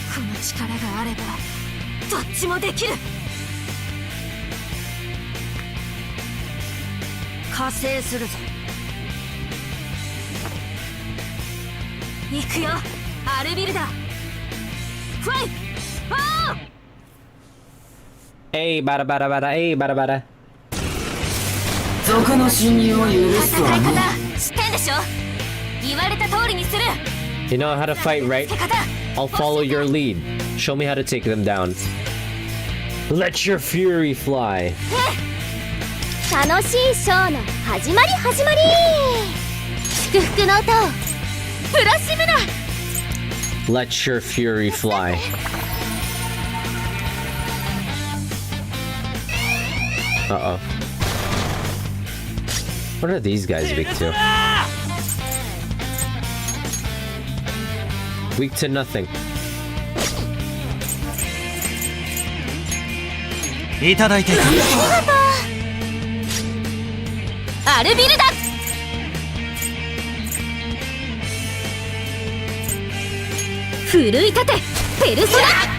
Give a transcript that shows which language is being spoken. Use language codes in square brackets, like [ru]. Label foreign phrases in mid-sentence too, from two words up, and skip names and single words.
[ja] この力があればどっちもできる。加勢するぞ。行くよアルビルダ。ファイオー。 Hey, bada bada bada, hey, bada bada. 賊の侵入を許すとはね。知ってんでしょ。言われた通りにする。 [en] You know how to fight, right? I'll follow your lead. Show me how to take them down. Let your fury fly. [ja] 楽しいショーの始まり始まり。祝福の歌をプラシムナ。 [en] Let your fury fly. Uh-oh. What are these guys weak to? Weak to nothing. [ja] いただいてく。アルビルダ。奮い立てペルソナ。